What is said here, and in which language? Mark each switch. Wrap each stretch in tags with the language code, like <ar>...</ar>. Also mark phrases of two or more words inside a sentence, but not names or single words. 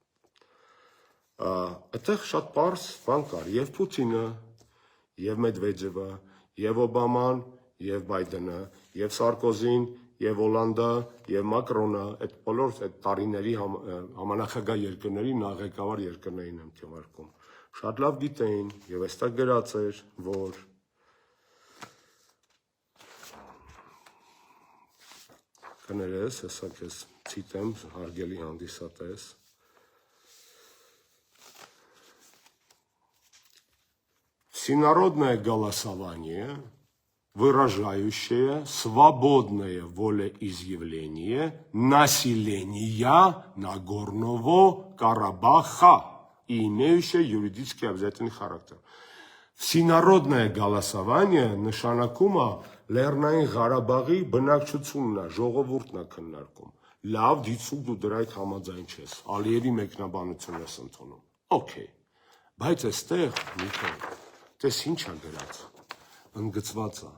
<hy>Այդտեղ շատ պարզ բան կար, եւ Պուտինը, եւ Մեդվեդևը, եւ Օբաման, եւ Բայդենը, եւ Սարկոզին, եւ Հոլանդը, եւ Մակրոնը, այդ բոլոր այդ տարիների համանախագահ երկրների նախագահար երկրներին եմ թվարկում։ Շատ լավ գիտեին եւ այստեղ գրած էր, որ կներես, հեսա քեզ ցիտեմ, հարգելի հանդիսատես։</hy> <ru>Всенародное голосование, выражающее свободное волеизъявление населения Нагорного Карабаха и имеющее юридически обязательный характер. Всенародное голосование</ru> <hy>նշանակում է Լեռնային Ղարաբաղի բնակչությունն է, ժողովուրդն է քննարկում։ Լավ, դիցուկ դու դրա հետ համաձայն չես, Ալիևի մեկնաբանությունն ես ընդունում։ Okay, բայց այստեղ Նիկոլ, տես ինչ է գրած, ընդգծված է,</hy>